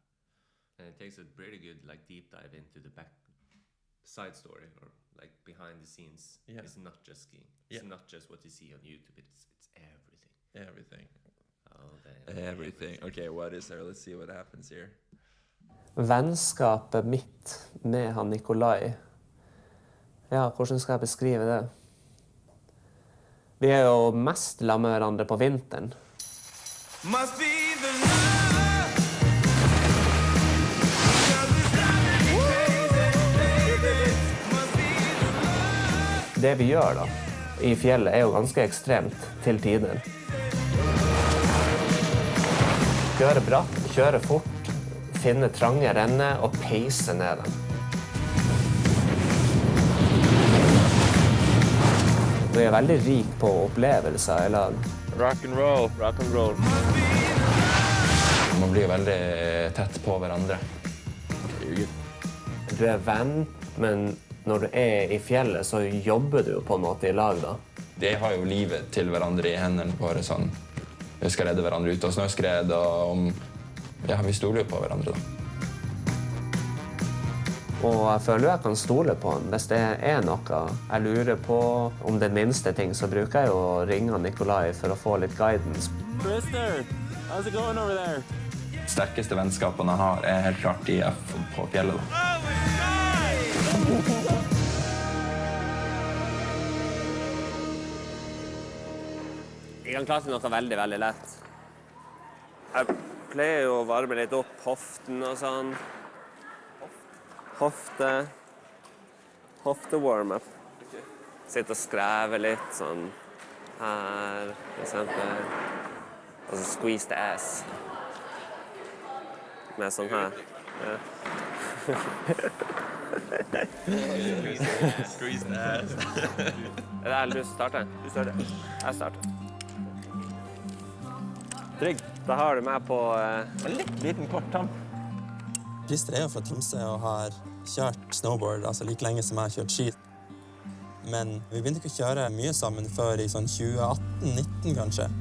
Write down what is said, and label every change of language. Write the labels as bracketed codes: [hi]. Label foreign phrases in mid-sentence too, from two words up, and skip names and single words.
[en] And it takes a pretty good like deep dive into the back side story, or like behind the scenes. Yeah. It's not just skiing. It's not just what you see on YouTube. It's everything. Everything. Oh, everything. Okay, what is there? Let's see what happens here. [no] Vennskapet mitt med han Nikolai. Ja, hvordan skal jeg beskrive det? Vi jo mest sammen med hverandre på vinteren. Det vi gjør da, i fjellet jo ganske ekstremt til tider. Kjøre bratt, kjøre fort, finne trange renner og peise ned dem. vi er veldig rik på opplevelser i lag. [en] Rock and roll. Rock and roll. [no] Man blir jo veldig tett på hverandre. Du er venn, men når du er i fjellet, så jobber du jo på en måte i lag da. De har jo livet til hverandre i hendene våre sånn. Vi skal redde hverandre ut av snøskred, og ja, vi stoler jo på hverandre da. Og jeg føler jeg kan stole på han. Hvis det er noe jeg lurer på om den minste ting, så bruker jeg jo å ringe Nikolai for å få litt guidance. [en] Krister, how's it going over there? [no] Sterkeste vennskapene jeg har er helt klart de jeg får på fjellet da. Jeg kan klare noe veldig, veldig lett. Jeg pleier jo å varme litt opp hoften og sånn. Hofte-warm-up. Sitte og skreve litt sånn her, for eksempel. Og så [en] squeeze the ass. [no] Med sånn her. Ja. [en] Squeeze the ass. [no] Er det du som starter? Du starter. Jeg starter. Trygg. Da har du meg på En litt liten kort tamp. Krister er jo fra Tromsø og har kjørt snowboard altså like lenge som jeg har kjørt ski. Men vi begynte ikke å kjøre mye sammen før i sånn 2018-19 kanskje.